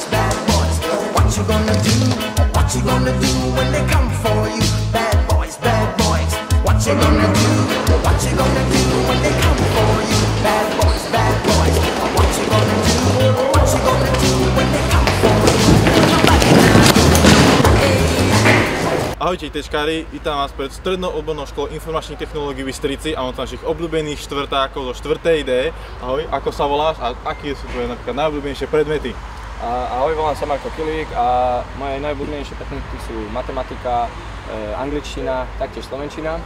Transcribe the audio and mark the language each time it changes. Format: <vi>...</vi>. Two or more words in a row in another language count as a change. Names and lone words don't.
<en>Bad boys, what you gonna do? What What you gonna do when they come for you? Bad boys, what you gonna do? What you gonna do when they come for you? Bad boys, what you gonna do? What you gonna do when they come for you?</en> <sk>Ahojte tečkári, vítam vás pred strednou odbornou školou informačných technológií v Bystrici a mám tam našich obľúbených štvrtákov zo 4. D. Ahoj, ako sa voláš a aké sú tvoje napríklad najobľúbenejšie predmety? Ahoj, volám sa Marko Kilík a moje najobľúbenejšie predmety sú matematika, angličtina, taktiež slovenčina.</sk>